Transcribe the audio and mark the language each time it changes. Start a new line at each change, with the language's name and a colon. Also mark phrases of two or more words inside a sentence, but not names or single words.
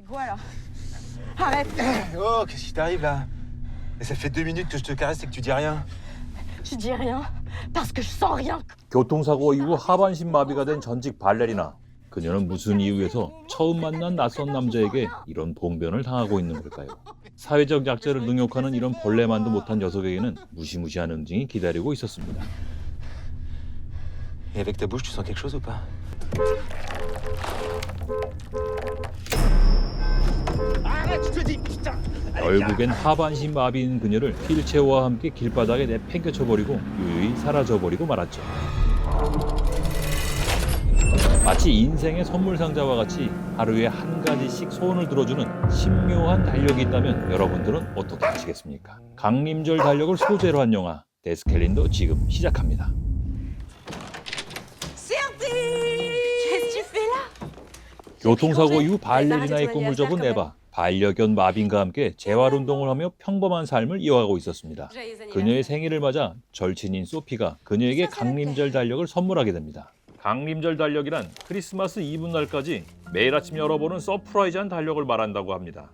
French: Voilà. Arrête. Oh, qu'est-ce qui t'arrive là? Mais ça fait 2 minutes que je te caresse et que tu dis rien. Je dis rien parce que je sens rien.
Korean: 교통사고 이후 하반신 마비가 된 전직 발레리나. 그녀는 무슨 이유에서 처음 만난 낯선 남자에게 이런 봉변을 당하고 있는 걸까요? 사회적 약자를 능욕하는 이런 벌레만도 못한 녀석에게는 무시무시한 응징이 기다리고 있었습니다.
French: Et avec ta bouche, tu sens quelque chose ou pas? Arrête, je te dis, putain!
Korean: 결국엔 하반신 마비인 그녀를 휠체어와 함께 길바닥에 내팽개쳐버리고 유유히 사라져버리고 말았죠. 마치 인생의 선물 상자와 같이 하루에 한 가지씩 소원을 들어주는 신묘한 달력이 있다면 여러분들은 어떻게 하시겠습니까? 강림절 달력을 소재로 한 영화 데스켈린도 지금 시작합니다.
French: Qu'est-ce que tu fais là?
Korean: 교통사고 이후 발레리나의 꿈을 접은 에바. 반려견 마빈과 함께 재활운동을 하며 평범한 삶을 이어가고 있었습니다. 그녀의 생일을 맞아 절친인 소피가 그녀에게 강림절 달력을 선물하게 됩니다. 강림절 달력이란 크리스마스 이브날까지 매일 아침 열어보는 서프라이즈한 달력을 말한다고 합니다.